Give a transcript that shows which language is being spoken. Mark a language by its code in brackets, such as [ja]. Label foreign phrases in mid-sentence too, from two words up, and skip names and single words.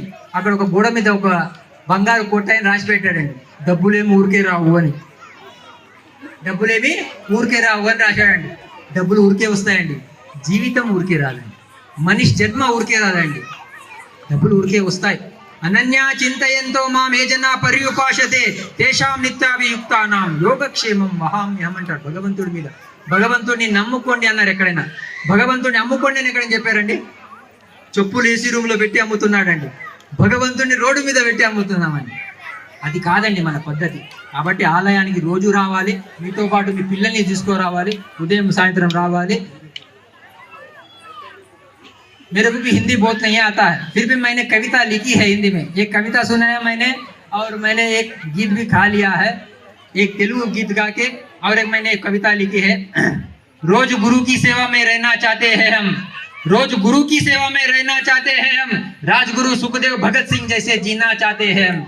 [te] అక్కడ ఒక గోడ మీద ఒక బంగారు కొట్టాయని రాసి పెట్టాడండి, డబ్బులేమి ఊరికే రావు అని. డబ్బులేమి ఊరికే రావు అని రాశాడండి. డబ్బులు ఊరికే వస్తాయండి, జీవితం ఊరికే రాదండి. మనిషి జన్మ ఊరికే రాదండి, డబ్బులు ఊరికే వస్తాయి. [sa] అనన్యా చింతయంతో మామే జనా పర్యుపాసతే తేషాం నిత్యాభియుక్తానాం యోగక్షేమం వహామ్యహం [te] అంటాడు భగవంతుడి మీద. భగవంతుడిని నమ్ముకోండి అన్నారు ఎక్కడైనా. భగవంతుడిని అమ్ముకోండి అని ఎక్కడైనా చెప్పారండి? చెప్పులు [en] AC room [te] లో పెట్టి అమ్ముతున్నాడండి. భగవంతుడిని రోడ్డు మీద పెట్టి అమ్ముతున్నామండి. అది కాదండి మన పద్ధతి. కాబట్టి ఆలయానికి రోజు రావాలి, మీతో పాటు మీ పిల్లల్ని తీసుకురావాలి, ఉదయం సాయంత్రం రావాలి. [hi] मेरे को भी हिंदी बहुत नहीं आता है, फिर भी मैंने कविता लिखी है हिंदी में. एक कविता सुना है मैंने, और मैंने एक गीत भी खा लिया है, एक तेलुगु गीत गा के, और एक मैंने एक कविता लिखी है. रोज गुरु की सेवा में रहना चाहते हैं हम, रोज गुरु की सेवा में रहना चाहते हैं हम, राजगुरु सुखदेव भगत सिंह जैसे जीना चाहते हैं हम.